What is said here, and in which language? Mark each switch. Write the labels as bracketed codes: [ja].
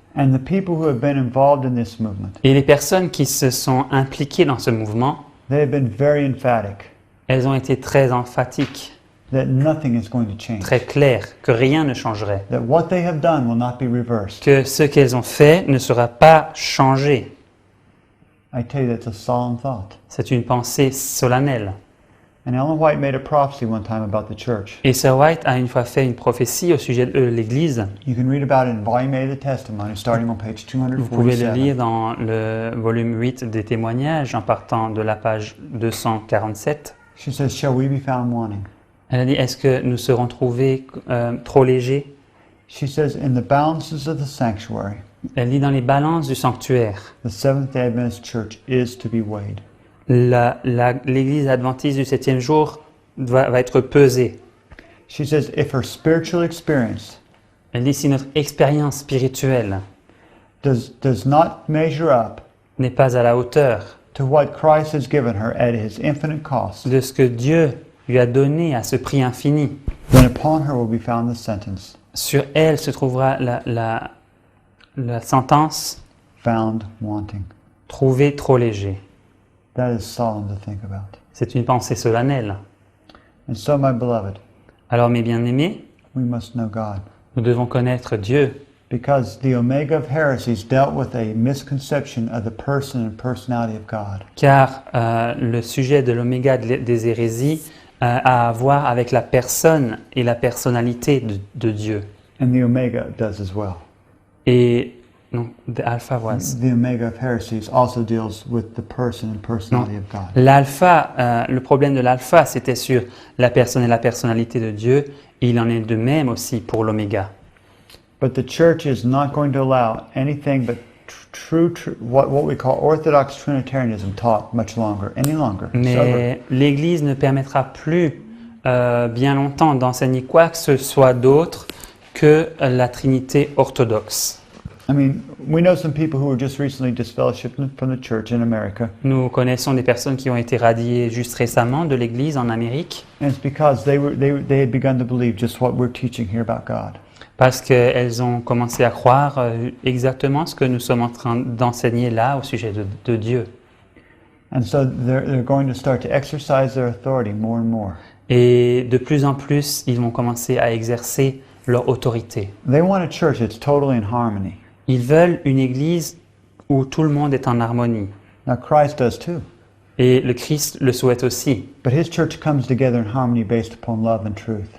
[en] And the people who have been involved in this movement, [fr] Et les personnes qui se sont impliquées dans ce mouvement, [en] they have been very emphatic [fr] elles ont été très emphatiques, [en] that nothing is going to change. [fr] très claires, que rien ne changerait, [en] That what they have done will not be reversed. [fr] que ce qu'elles ont fait ne sera pas changé. [en] I tell you, that's a solemn thought. [fr] C'est une pensée solennelle. [en] And Ellen White made a prophecy one time about the church. [fr] Et Sir White a une fois fait une prophétie au sujet de l'Église. [en] You can read about it in Volume 8 of the Testimony, starting on page [fr] Vous pouvez le [en] 247. [fr] lire dans le volume 8 des témoignages en partant de la page 247. [en] She says, shall we be found wanting? [fr] Elle a dit, est-ce que nous serons trouvés trop légers? [en] She says, in the balances of the sanctuary, [fr] Elle dit, dans les balances du sanctuaire, [en] the Seventh-day Adventist Church is to be weighed. [fr] l'Église adventiste du 7e jour va être pesée. [en] She says, if her spiritual experience [fr] Elle dit, si notre expérience spirituelle [en] does not measure up [fr] n'est pas à la hauteur [en] to what Christ has given her at his infinite cost, [fr] de ce que Dieu lui a donné à ce prix infini, [en] then upon her will be found the sentence, [fr] sur elle se trouvera la sentence [en] found wanting. [fr] trouvé trop léger. [en] That is solemn to think about. [fr] C'est une pensée solennelle. [en] And so, my beloved, [fr] Alors mes bien-aimés, [en] we must know God. [fr] Nous devons connaître Dieu [en] because the Omega of Heresies dealt with a misconception of the person and personality of God. [fr] car le sujet de l'oméga des hérésies a à voir avec la personne et la personnalité de Dieu. [en] And the Omega does as well. [fr] Et non, [en] the alpha was. The Omega of Heresies also deals with the person and personality of God. [fr] L'alpha, le problème de l'alpha, c'était sur la personne et la personnalité de Dieu. Et il en est de même aussi pour l'oméga. [en] But the church is not going to allow anything but what we call Orthodox Trinitarianism taught any longer. [fr] Mais l'Église ne permettra plus bien longtemps d'enseigner quoi que ce soit d'autre que la Trinité orthodoxe. [en] I mean, we know some people who were just recently disfellowshipped from the church in America. [fr] Nous connaissons des personnes qui ont été radiées juste récemment de l'Église en Amérique [en] And it's because they had begun to believe just what we're teaching here about God. [fr] parce qu'elles ont commencé à croire exactement ce que nous sommes en train d'enseigner là au sujet de Dieu. [en] And so they're going to start to exercise their authority more and more. [fr] Et de plus en plus, ils vont commencer à exercer leur autorité. [en] They want a church that's totally in harmony. [fr] Ils veulent une Église où tout le monde est en harmonie. [en] Now Christ does too. [fr] Et le Christ le souhaite aussi. [en] But his church comes together in harmony based upon love and truth.